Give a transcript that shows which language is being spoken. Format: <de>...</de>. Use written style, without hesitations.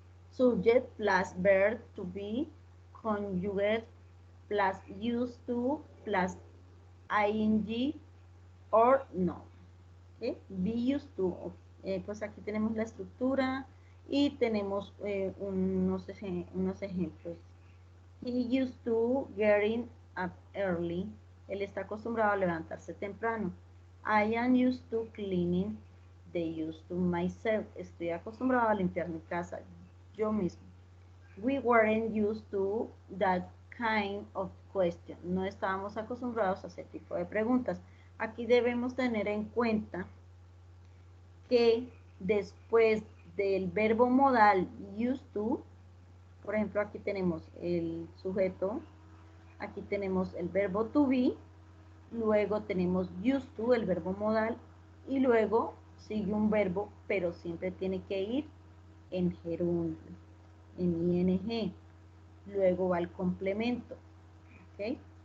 <en>Subject plus verb to be, conjugate plus used to plus ing or no. ¿Okay? Be used to.</en> <es>Pues aquí tenemos la estructura y tenemos unos ejemplos.</es> <en>He used to getting up early.</en> <es>Él está acostumbrado a levantarse temprano.</es> <en>I am used to cleaning the used to myself.</en> <es>Estoy acostumbrado a limpiar mi casa yo mismo.</es> <en>We weren't used to that kind of question.</en> <es>No estábamos acostumbrados a ese tipo de preguntas. Aquí debemos tener en cuenta que después del verbo modal used to, por ejemplo, aquí tenemos el sujeto, aquí tenemos el verbo to be, luego tenemos used to, el verbo modal, y luego sigue un verbo, pero siempre tiene que ir en gerundio, en ing. Luego va el complemento. ¿Okay?</es>